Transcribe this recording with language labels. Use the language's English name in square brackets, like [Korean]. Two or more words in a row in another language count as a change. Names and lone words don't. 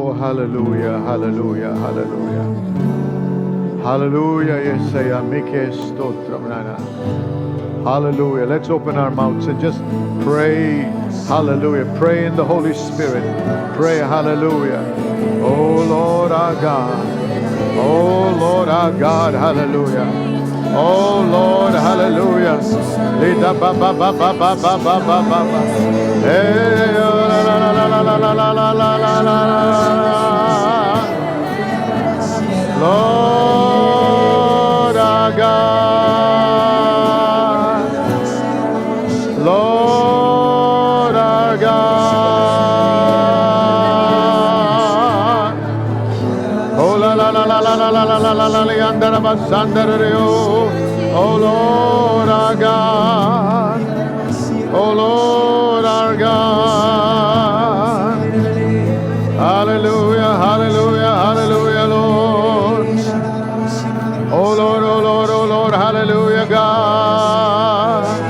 [English] hallelujah, hallelujah, hallelujah. Hallelujah, Yesaya, Mike Stotram Nana. Hallelujah. Let's open our mouths and just pray. Hallelujah. Pray in the Holy Spirit. Pray, hallelujah. Oh Lord our God. Oh Lord our God. Hallelujah. Oh Lord, hallelujah. Lida ba ba ba ba ba ba ba ba ba ba. Hey, la la la la la la la la la la la. Lord our God. Lord our God. Oh la la la la la la la la la la la yandara basandara yo. Oh Lord our God. Oh Lord our God. Hallelujah, hallelujah, hallelujah, Lord. Oh Lord, oh Lord, oh Lord, hallelujah, God.